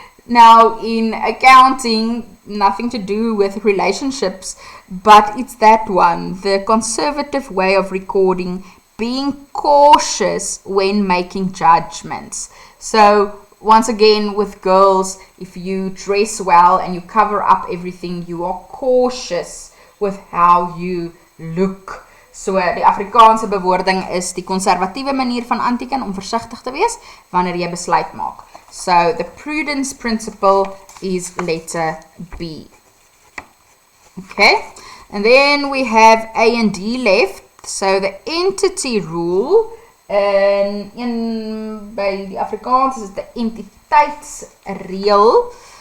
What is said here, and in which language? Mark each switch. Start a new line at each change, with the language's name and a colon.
English: Now, in accounting, nothing to do with relationships, but it's that one, the conservative way of recording, being cautious when making judgments. So, once again, with girls, if you dress well and you cover up everything, you are cautious with how you look.
Afrikaans: So, die Afrikaanse bewoording is die conservatiewe manier van aanteken om versigtig te wees wanneer jy besluit maak.
English: So, the prudence principle is letter B. Okay, and then we have A and D left. So, the entity rule,
Afrikaans: by die Afrikaans
English: is the entiteitsreël.